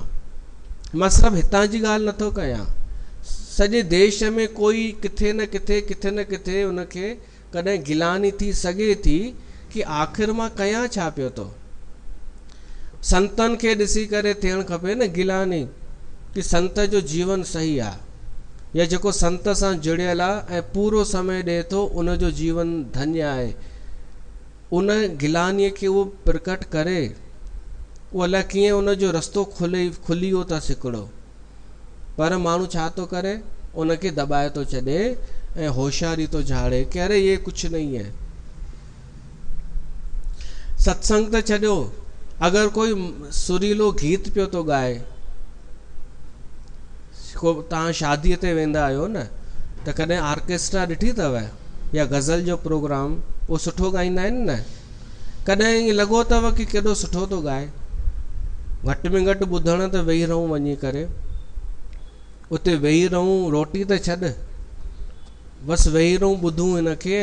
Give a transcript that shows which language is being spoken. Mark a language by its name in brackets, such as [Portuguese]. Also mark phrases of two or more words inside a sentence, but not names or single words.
[Sindhi] मां सिर्फ़ु हितां जी ॻाल्हि नथो कयां, सॼे देश में कोई किथे न किथे उनखे कॾहिं गिलानी थी सघे थी कि आख़िर मां कयां छा पियो थो। संतनि खे ॾिसी करे थियणु खपे न गिलानी कि संत जो जीवन सही आहे, या जेको संत सां जुड़ियल आहे ऐं पूरो समय ॾिए थो उनजो जीवन धन्य आहे। उन गिलानीअ खे उहो प्रकट करे, उहो अलाए कीअं उनजो रस्तो खुली वियो अथसि हिकिड़ो, पर माण्हू छा थो करे, उनखे दॿाए थो छॾे ऐं होशियारी थो झाड़े कि [Hindi] अरे ये कुछ नहीं है। [Sindhi] सत्संग त छॾियो, अगरि कोई सुरीलो गीत पियो थो ॻाए, को तव्हां शादीअ ते वेंदा आहियो न त कॾहिं ऑर्केस्ट्रा ॾिठी अथव या गज़ल जो प्रोग्राम, उहो सुठो ॻाईंदा आहिनि न। कॾहिं ईअं लॻो अथव कि केॾो सुठो थो ॻाए, घटि में घटि ॿुधण त वेही रहूं वञी करे, उते वेही रहूं, रोटी त छॾ, बसि वेही रहूं ॿुधूं हिनखे।